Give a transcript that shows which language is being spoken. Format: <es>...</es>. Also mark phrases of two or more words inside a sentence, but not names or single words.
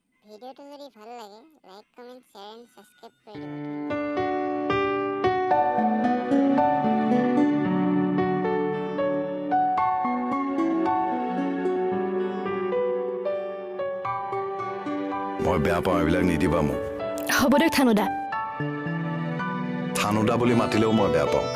<bn>ভিডিওটো যদি ভাল লাগে</bn> <en>like comment share and subscribe</en> <bn>করে দিবেন</bn> <as>মই বেয়া পাওঁ এইবিলাক নিদিবা মোক হ'ব দিয়ক থানুদা থানুদা বুলি মাতিলেও মই বেয়া পাওঁ</as>